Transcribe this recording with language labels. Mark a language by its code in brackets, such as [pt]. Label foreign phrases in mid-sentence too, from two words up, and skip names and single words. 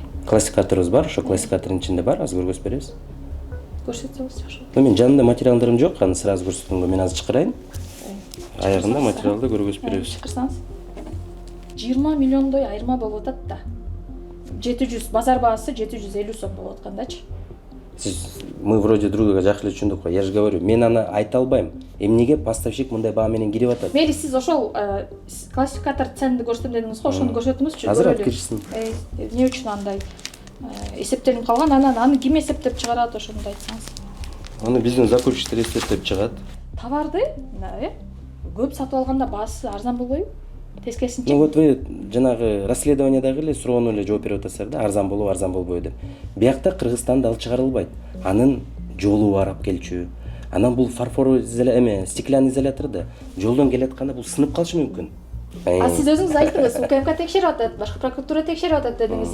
[ky] Классификаторубуз бар, ошо классификатордун ичинде бар, азыр көрсөтүп беребиз. Көрсөтөбүз жакшы. Мен жанымда материалдарым жок, аны сразу көрсөткөнгө мен азыр чакырайын. Аягында материалды көргөзүп беребиз. Чакырсаңыз. 20 миллиондой айырма болуп атат да. 700 базар баасы 750 сом болуп аткандачы. [ru] Мы вроде друг друга [ky] жакшы эле түшүндүк го. [ru] Я же говорю, [ky] мен аны айта албайм. Эмнеге поставщик мындай баа менен кирип атат? Мейли, сиз ошол классификатор ценди көрсөтөм дедиңиз го, ошону көрсөтүңүзчү. Азыр алып киришсин. Эмне үчүн андай эсептелип калган? Анан аны ким эсептеп чыгарат, ошону да айтсаңыз. Аны биздин закупщиктер эсептеп чыгат. Товарды көп сатып алганда баасы арзан болбойбу? Тескерисинче. [ru] Ну вот вы [ky] жанагы расследованиядагы эле суроону эле жооп берип атасыздар да, арзан болобу, арзан болбойбу деп. Биякта Кыргызстанда ал чыгарылбайт. Анын жолу бар алып келчү. Анан бул [ru] фарфоровый стеклянный изолятор [ky] да жолдон келатканда бул сынып калышы мүмкүн. А сиз өзүңүз айттыңыз, УКМК текшерип атат, башкы прокуратура текшерип атат дедиңиз.